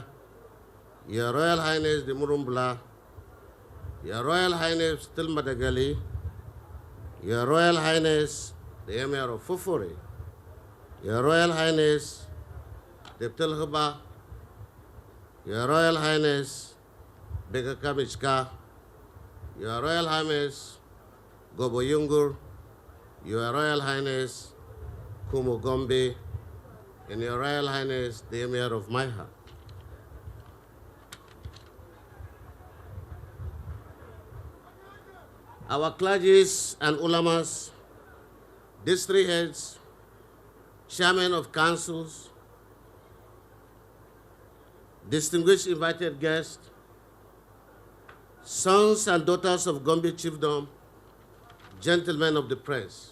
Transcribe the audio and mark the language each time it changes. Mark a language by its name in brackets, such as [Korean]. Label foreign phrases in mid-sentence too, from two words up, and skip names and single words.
[English] Your Royal Highness, the Murumbla, Your Royal Highness, Tilmadagali, Your Royal Highness, the Emir of Fufuri, Your Royal Highness, the Tilhuba, Your Royal Highness, Begakamichka, Your Royal Highness, Goboyungur, Your Royal Highness, Kumu Gombi, and Your Royal Highness, the Emir of Maiha. Our clergies and ulamas, district heads, chairmen of councils, distinguished invited guests, sons and daughters of Gombi Chiefdom, gentlemen of the press.